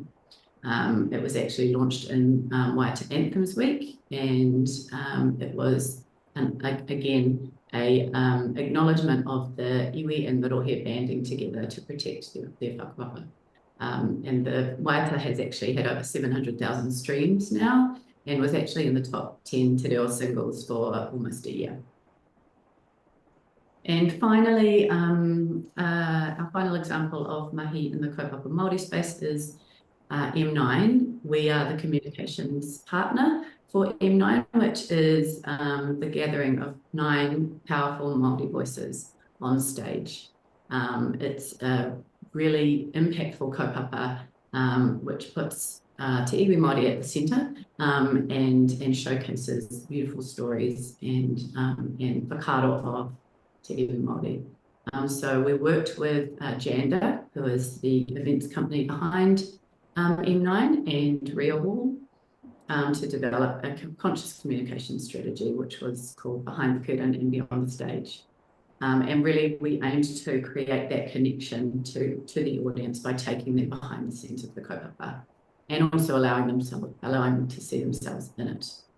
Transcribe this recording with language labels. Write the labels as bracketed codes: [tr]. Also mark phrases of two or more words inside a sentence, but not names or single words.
[en] It was actually launched in Waiata Anthems Week, and it was again a acknowledgement of the iwi and the rohe banding together to protect their whakapapa. And the Waiata has actually had over 700,000 streams now, and was actually in the top 10 [mi] te reo [en] singles for almost a year. And finally, our final example of mahi in the [mi] kaupapa Māori [en] space is M9. We are the communications partner for M9, which is the gathering of 9 powerful Māori voices on stage. It's a really impactful kaupapa, which puts [mi] te iwi Māori [en] at the centre and showcases beautiful stories and whakaaro of [mi] te iwi Māori. [en] So we worked with Janda, who is the events company behind M9, and Ria Hall to develop a conscious communication strategy, which was called Behind the Curtain and Beyond the Stage. And really, we aimed to create that connection to the audience by taking them behind the scenes of the kaupapa, and also allowing them to see themselves in it.